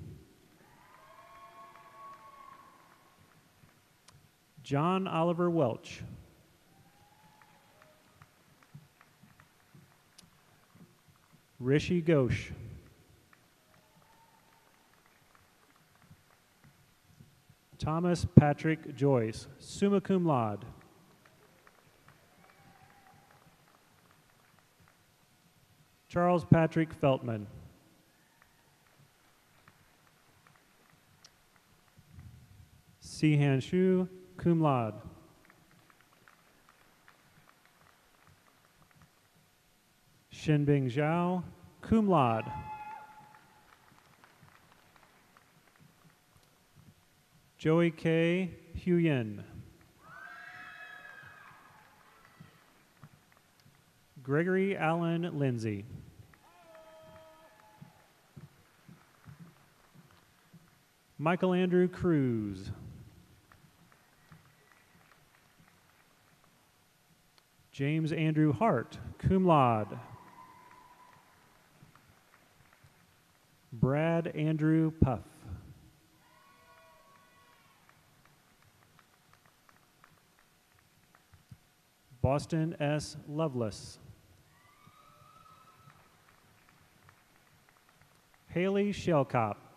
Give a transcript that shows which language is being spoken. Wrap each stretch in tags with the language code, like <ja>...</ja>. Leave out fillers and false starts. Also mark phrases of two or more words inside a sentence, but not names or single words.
<en>John Oliver Welch. Rishi Ghosh. Thomas Patrick Joyce,</en> <la>summa cum laude.</la> <en>Charles Patrick Feltman. Sihan Shu,</en> <la>cum laude.</la> <en>Shinbing Zhao,</en> <la>cum laude.</la> <en>Joey K. Huyen. Gregory Allen Lindsay. Michael Andrew Cruz. James Andrew Hart,</en> <la>cum laude.</la> <en>Brad Andrew Puff. Boston S. Lovelace. Haley Shellcop.</en>